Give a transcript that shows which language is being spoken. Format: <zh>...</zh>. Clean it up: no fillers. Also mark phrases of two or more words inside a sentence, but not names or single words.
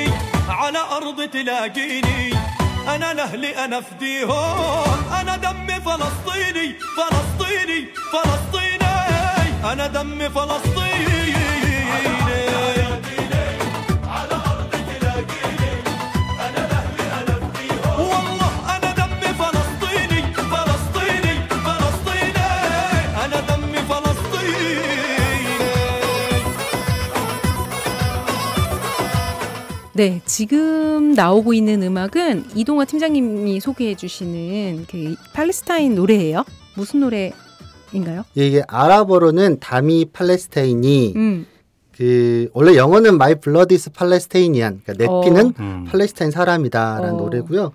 <ar>على أرض تلاقيني أنا لأهلي أنا فديهم أنا دمي فلسطيني فلسطيني فلسطيني أنا دمي فلسطيني على أرض تلاقيني أنا لأهلي أنا فديهم والله أنا دمي فلسطيني فلسطيني فلسطيني أنا دمي فلسطيني</ar> <ko>네, 지금 나오고 있는 음악은 이동화 팀장님이 소개해 주시는 그 팔레스타인 노래예요. 무슨 노래인가요? 예, 이게 아랍어로는 다미 팔레스타인이 그 원래 영어는</ko> <en>My Blood is Palestinian,</en> <ko>그러니까 내 피는 팔레스타인 사람이다라는 노래고요.</ko>